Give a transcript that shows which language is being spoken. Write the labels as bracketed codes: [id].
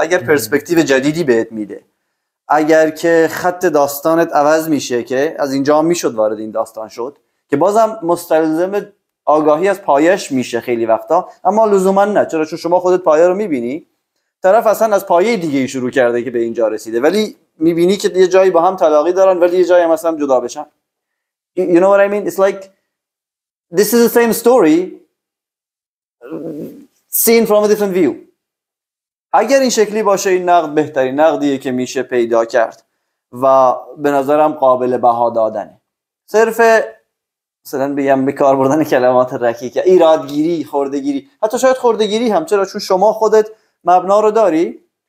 [fa] اگر پرسپکتیو جدیدی بهت میده، اگر که خط داستانت عوض میشه، که از اینجا میشد وارد این داستان شد که بازم مستلزم آگاهی از پایش میشه خیلی وقتا، اما لزوما نه. چرا؟ چون شما خودت پایه رو میبینی، طرف اصلا از پایه دیگه شروع کرده که به اینجا رسیده، ولی میبینی که یه جایی با هم تلاقی دارن ولی یه جایی هم اصلا جدا بشن. [en] You know what I mean? It's like this is the same story seen from a different view. [fa] اگر این شکلی باشه این نقد بهترین نقدیه که میشه پیدا کرد و به نظرم قابل بها دادنه. صرف مثلا بگم به کار بردن کلمات رکیک، ایرادگیری، خورده‌گیری، حتی شاید خورده‌گیری هم، چرا؟ چون شما خودت مبنا رو داری.